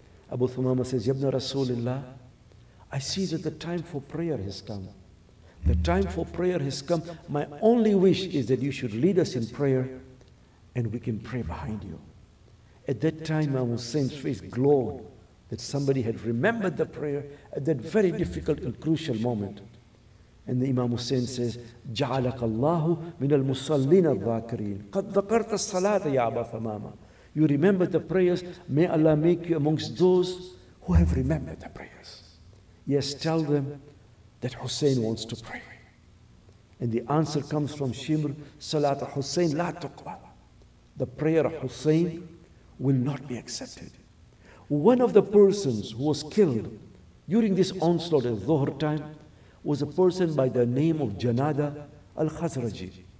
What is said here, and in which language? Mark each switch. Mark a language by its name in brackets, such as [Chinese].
[English] Abu Thumama says, Yabna Rasulullah, I see that the time for prayer has come. The time for prayer has come. My only wish is that you should lead us in prayer and we can pray behind you. At that time, Imam Hussein's face glowed that somebody had remembered the prayer at that very difficult and crucial moment. [Arabic] And the Imam Hussein says, جَعَلَكَ اللَّهُ مِنَ الْمُصَلِّينَ الذَّاكِرِينَ قَدْ ذَكَرْتَ الصَّلَاةَ يَا أَبَا ثَمَامَ. [English] You remember the prayers. May Allah make you amongst those who have remembered the prayers. Yes, tell them that Hussein wants to pray. And the answer comes from Shimr, [Arabic] Salat Hussein la tuqbal. [English] The prayer of Hussein will not be accepted. One of the persons who was killed during this onslaught at Dhuhr time was a person by the name of Janada al-Khazraji.